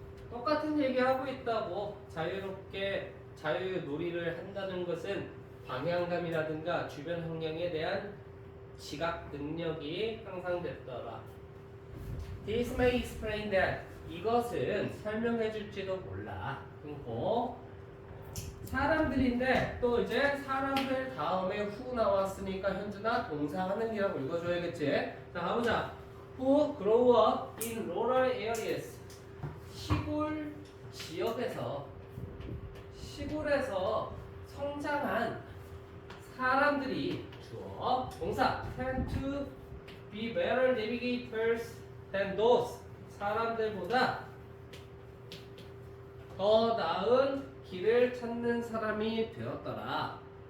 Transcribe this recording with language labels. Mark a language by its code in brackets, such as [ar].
[ko] 똑같은 얘기 하고 있다고. 자유롭게 자유놀이를 한다는 것은 방향감이라든가 주변 환경에 대한 지각 능력이 향상됐더라. [en] This may explain that. [ko] 이것은 설명해 줄지도 몰라. 그리고 사람들인데 또 이제 사람들 다음에 후 나왔으니까 현주나 동사하는이라고 읽어줘야겠지. 자, 가보자. [en] Who grow up in rural areas. [ko] 시골 지역에서 시골에서 성장한 사람들이 주어 동사 [en] tend to be better navigators than those. [ko] 사람들보다 더 나은 길을 찾는 사람이 되었더라.